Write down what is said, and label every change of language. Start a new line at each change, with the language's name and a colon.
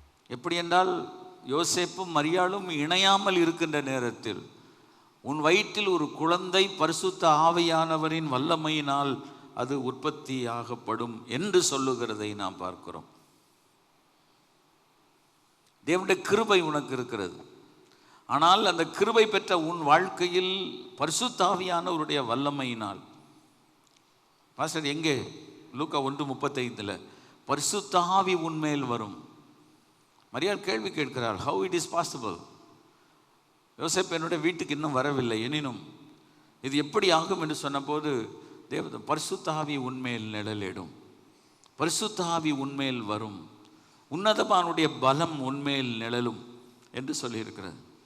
Tamil: எப்படி என்றால், யோசேப்பும் மரியாளும் இணையாமல் இருக்கின்ற நேரத்தில் உன் வயிற்றில் ஒரு குழந்தை பரிசுத்த ஆவியானவரின் வல்லமையினால் அது உற்பத்தியாகப்படும் என்று சொல்லுகிறதை நாம் பார்க்கிறோம். தேவனுடைய கிருபை உனக்கு இருக்கிறது. ஆனால் அந்த கிருபை பெற்ற உன் வாழ்க்கையில் பரிசுத்த ஆவியானவருடைய வல்லமையினால், பாஸ்டர் எங்கே? லூக்கா 1:35 பரிசுத்த ஆவி உன்மேல் வரும். மரியாள் கேள்வி கேட்கிறாள்,
English: how it is possible?
Tamil: யோசேப்பு என்னுடைய வீட்டுக்கு இன்னும் வரவில்லை, எனினும் இது எப்படி ஆகும் என்று சொன்னபோது, பரிசுத்த ஆவி உன்மேல் நிழலிடும், பரிசுத்த ஆவி உன்மேல் வரும், உன்னதமானுடைய பலம் உன்மேல் நிழலும் என்று சொல்லியிருக்கிறது.